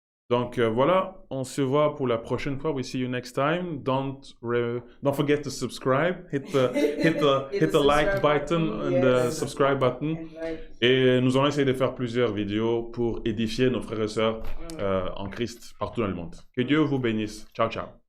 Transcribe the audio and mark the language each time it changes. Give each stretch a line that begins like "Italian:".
French: Donc voilà, on se voit pour la prochaine fois.
English: We see you next time. Don't forget to subscribe. Hit the like button and the subscribe button.
French: Et nous allons essayer de faire plusieurs vidéos pour édifier nos frères et sœurs en Christ partout dans le monde. Que Dieu vous bénisse. Ciao, ciao.